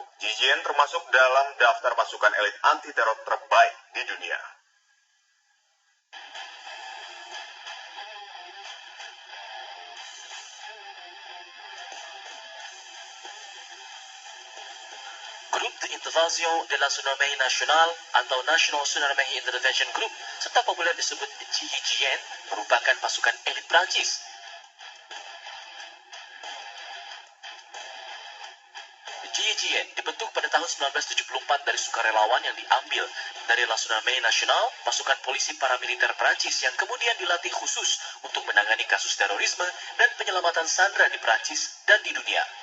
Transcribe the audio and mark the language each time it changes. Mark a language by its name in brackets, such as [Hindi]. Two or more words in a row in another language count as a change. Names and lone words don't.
[Indonesian] GIGN termasuk dalam daftar pasukan elit anti-teror terbaik di dunia. Grup de Intervention de la Gendarmerie Nationale atau National Gendarmerie Intervention Group, serta populer disebut GIGN, merupakan pasukan elit Prancis. GIGN dibentuk pada tahun 1974 dari sukarelawan yang diambil dari La Gendarmerie Nationale, pasukan polisi paramiliter Prancis yang kemudian dilatih khusus untuk menangani kasus terorisme dan penyelamatan sandera di Prancis dan di dunia.